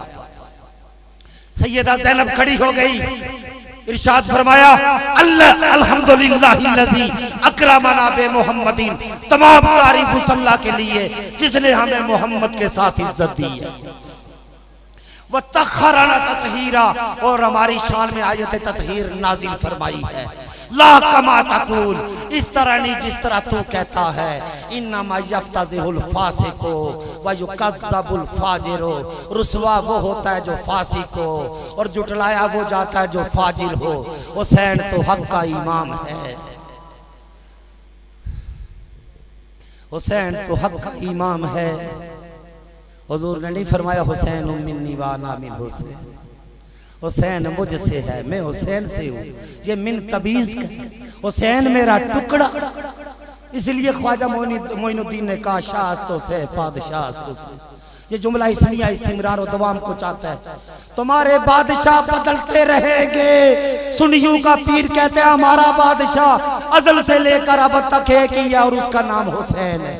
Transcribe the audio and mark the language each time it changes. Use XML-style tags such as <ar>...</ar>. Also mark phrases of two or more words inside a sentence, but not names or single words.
<ur>سیدہ زینب کھڑی ہو گئی، ارشاد فرمایا</ur> <ar>الله الحمد لله الذي أكرمنا ب محمد,</ar> <ur>تمام تعریف اس اللہ کے لیے جس نے ہمیں محمد کے ساتھ عزت دی ہے.</ur> <ar>وطهرنا تطهيرا,</ar> <ur>اور ہماری شان میں آیت تطہیر نازل فرمائی ہے.</ur> <ar>لا كما تقول,</ar> <ur>اس طرح نہیں جس طرح تو کہتا ہے.</ur> <ar>إنما يفتضح الفاسق ويكذب الفاجر,</ar> <ur>رسوا وہ ہوتا ہے جو فاسق ہو اور جھٹلایا وہ جاتا ہے جو فاجل ہو. حسین تو حق کا امام ہے، حسین تو حق کا امام ہے. حضور نے نہیں فرمایا</ur> <ar>حسين مني وأنا من حسين,</ar> <ur>حسین مجھ سے ہے، میں حسین سے ہوں. یہ من تبیز، حسین میرا ٹکڑا. اس لیے خواجہ معین الدین نے کہا شاستو سے بادشاہ سے، یہ جملہ اس لیے استمرار اور دوام کو چاہتا ہے. تمہارے بادشاہ بدلتے رہیں گے، سنیوں کا پیر کہتے ہیں ہمارا بادشاہ ازل سے لے کر اب تک ایک ہی ہے اور اس کا نام حسین ہے.</ur>